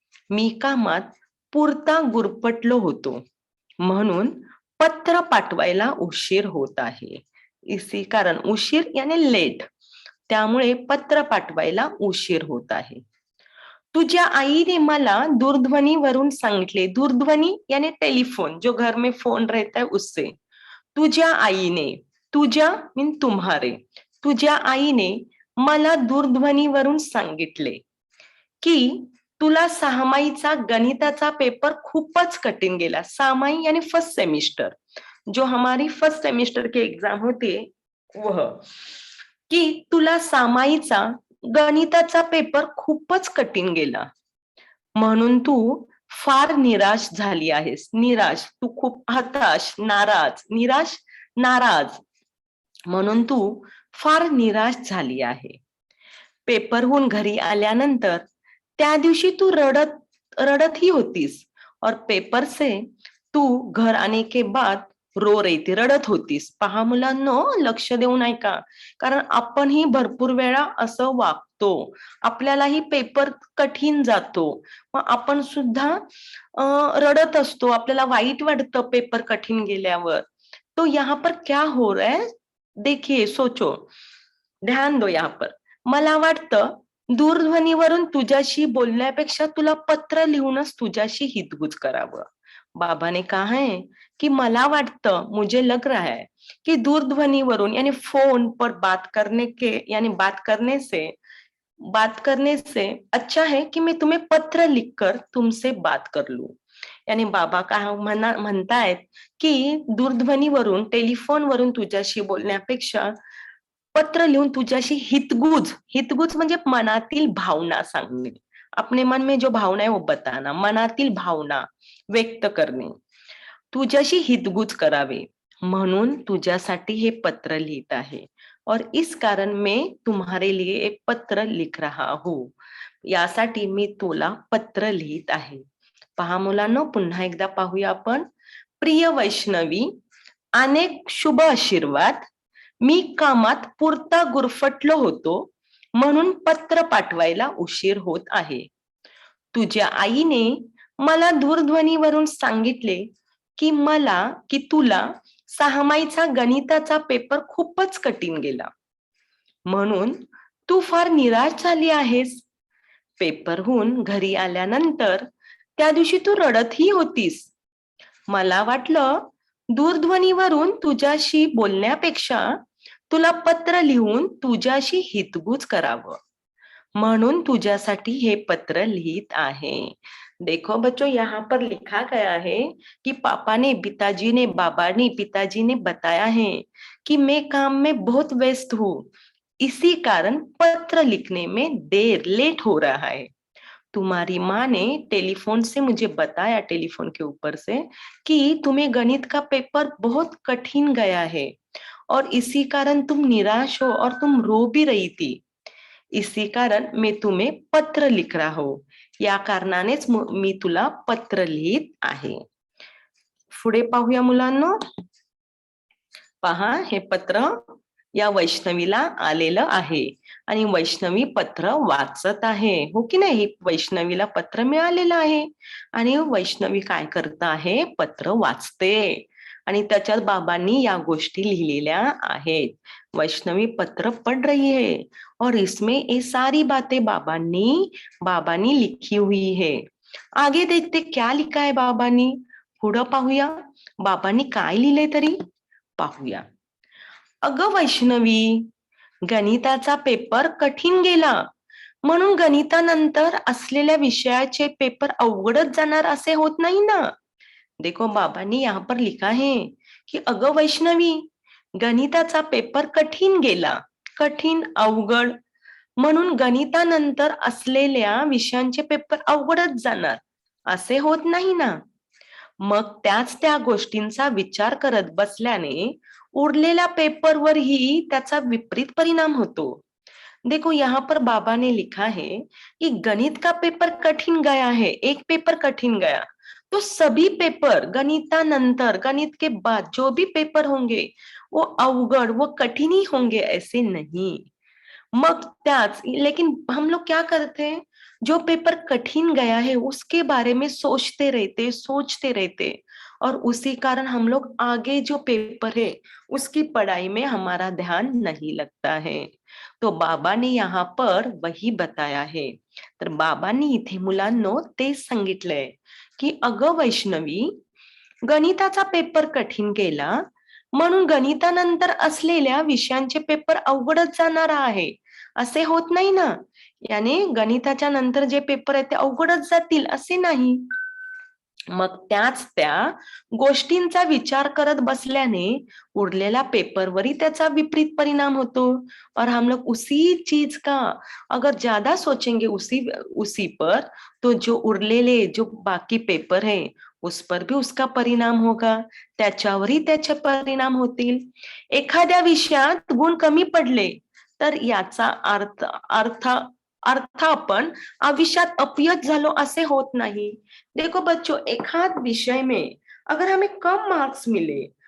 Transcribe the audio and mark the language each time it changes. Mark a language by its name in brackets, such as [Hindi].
[Marathi] मी कामात पुरता गुरफटलो होतो म्हणून पत्र पाठवायला उशीर होत आहे. [Hindi] इसी कारण [Marathi] उशीर यानी लेट, त्यामुळे पत्र पाठवायला उशीर होत आहे. तुझ्या आईने मला दूरध्वनीवरून सांगितले. [Hindi] दूरध्वनी यानी टेलीफोन, जो घर में फोन रहता है उससे. [Marathi] तुझ्या आईने, तुझ्या मीन तुम्हारे, तुझ्या आईने मला दूरध्वनीवरून सांगितले की तुला सहामाईचा गणिताचा पेपर खूपच कठीण गेला. सहामाई [Hindi] यानी फर्स्ट सेमिस्टर, जो हमारी फर्स्ट सेमिस्टर के एग्जाम होते वह, [Marathi] की तुला सामाईचा गणिताचा पेपर खूपच कठीण गेला म्हणून तू फार निराश झाली आहेस. निराश, तू खूप हताश, नाराज म्हणून तू फार निराश झाली आहे. पेपरहून घरी आल्यानंतर त्या दिवशी तू रडत ही होतीस [Hindi] और पेपर से तू घर आने के बाद रो रही थी, [Marathi] रडत होतीस. पहा मुलांनो, लक्ष देऊन ऐका, कारण आपणही भरपूर वेळा असं वागतो. आपल्यालाही पेपर कठीण जातो, मग आपण सुद्धा रडत असतो, आपल्याला वाईट वाटतं पेपर कठीण गेल्यावर. [Hindi] तो यहाँ पर क्या हो रहा है, देखिए, सोचो, ध्यान दो यहाँ पर. [Marathi] मला वाटतं दूरध्वनीवरून तुझ्याशी बोलण्यापेक्षा तुला पत्र लिहूनच तुझ्याशी हितगुज करावं. [Hindi] बाबा ने कहा है कि [Marathi] मला वाटतं, [Hindi] मुझे लग रहा है कि दूरध्वनीवरून यानी फोन पर बात करने से अच्छा है कि मैं तुम्हें पत्र लिखकर तुमसे बात कर लूं. [Marathi] यानी बाबा काय म्हणतायत की दूरध्वनीवरून, टेलिफोनवरून तुझ्याशी बोलण्यापेक्षा पत्र लिहून तुझ्याशी हितगुज, हितगुज म्हणजे मनातील भावना सांगणे. [Hindi] अपने मन में जो भावना है वो बताना, [Marathi] मनातील भावना व्यक्त करणे, तुझ्याशी हितगुज करावे म्हणून तुझ्यासाठी हे पत्र लिहित आहे. [Hindi] और इस कारण मैं तुम्हारे लिए एक पत्र लिख रहा हूं. [Marathi] यासाठी मी तुला पत्र लिहित आहे. पहा मुलांनो, पुन्हा एकदा पाहूया आपण. प्रिय वैष्णवी, अनेक शुभ आशीर्वाद. मी कामात पुरता गुरफटलो होतो म्हणून पत्र पाठवायला उशीर होत आहे. तुझ्या आईने मला दूरध्वनीवरून सांगितले की तुला सहामाईचा गणिताचा पेपर खूपच कठीण गेला, म्हणून तू फार निराश झाली आहेस. पेपरहून घरी आल्यानंतर त्या दिवशी तू रडतही होतीस. मला वाटलं दूरध्वनीवरून तुझ्याशी बोलण्यापेक्षा तुला पत्र लिहून तुझ्याशी हितगुज करावं म्हणून तुझ्यासाठी हे पत्र लिहित आहे. [Hindi] देखो बच्चों, यहाँ पर लिखा गया है कि पिताजी ने बताया है कि मैं काम में बहुत व्यस्त हूँ, इसी कारण पत्र लिखने में लेट हो रहा है. तुम्हारी माँ ने टेलीफोन से मुझे बताया, टेलीफोन के ऊपर से, कि तुम्हें गणित का पेपर बहुत कठिन गया है और इसी कारण तुम निराश हो और तुम रो भी रही थी. इसी कारण मैं तुम्हें पत्र लिख रहा हूं. [Marathi] या कारणानेच मी तुला पत्र लिहित आहे. पुढे पाहूया मुलांनो. पहा, हे पत्र या वैष्णवीला आलेलं आहे आणि वैष्णवी पत्र वाचत आहे, हो की नाही. वैष्णवीला पत्र मिळालेलं आहे आणि वैष्णवी काय करत आहे, पत्र वाचते आणि त्याच्यात बाबांनी या गोष्टी लिहिलेल्या आहेत. [Hindi] वैष्णवी पत्र पढ़ रही है और इसमें ये सारी बातें बाबांनी लिखी हुई है. आगे देखते क्या लिखा है बाबांनी. [Marathi] पुढं पाहूया बाबांनी काय लिहिलंय तरी पाहूया. अगं वैष्णवी, गणिताचा पेपर कठीण गेला म्हणून गणितानंतर असलेल्या विषयाचे पेपर अवघडच जाणार असे होत नाही ना. [Hindi] देखो, बाबांनी यहाँ पर लिखा है कि [Marathi] अगं वैष्णवी, गणिताचा पेपर कठीण गेला, कठीण अवघड म्हणून गणितानंतर असलेल्या विषयांचे पेपर अवघडच जाणार असे होत नाही ना. मग त्या गोष्टींचा विचार करत बसल्याने उरलेल्या पेपरवरही त्याचा विपरीत परिणाम होतो. [Hindi] देखो, यहाँ पर बाबा ने लिखा है कि गणित का पेपर कठिन गया है, एक पेपर कठिन गया, तो सभी पेपर गणितानंतर, गणित के बाद जो भी पेपर होंगे वो अवगढ़, वो कठिन ही होंगे ऐसे नहीं. मग लेकिन हम लोग क्या करते हैं, जो पेपर कठिन गया है उसके बारे में सोचते रहते और उसी कारण हम लोग आगे जो पेपर है उसकी पढ़ाई में हमारा ध्यान नहीं लगता है. तो बाबा ने यहाँ पर वही बताया है. [Marathi] तर बाबांनी इथे मुलांनो तेच सांगितलंय की अगं वैष्णवी, गणिताचा पेपर कठीण गेला म्हणून गणितानंतर असलेल्या विषयांचे पेपर अवघडच जाणार आहे असे होत नाही ना. याने गणिताच्या नंतर जे पेपर आहेत ते अवघडच जातील असे नाही. मग त्या गोष्टींचा विचार करत बसल्याने उरलेल्या पेपरवरही त्याचा विपरीत परिणाम होतो. [Hindi] और हम लोग उसी चीज का अगर ज्यादा सोचेंगे उसी पर, तो जो उरलेले जो बाकी पेपर है उस पर भी उसका परिणाम होगा, [Marathi] त्याच्यावरही त्याचे परिणाम होतील. एखाद्या विषयात गुण कमी पडले तर याचा अर्थ आपण आयुष्यात अपयश झालो असे होत नाही. [Hindi] देखो बच्चों, एक आध विषय में अगर हमें कम मार्क्स मिले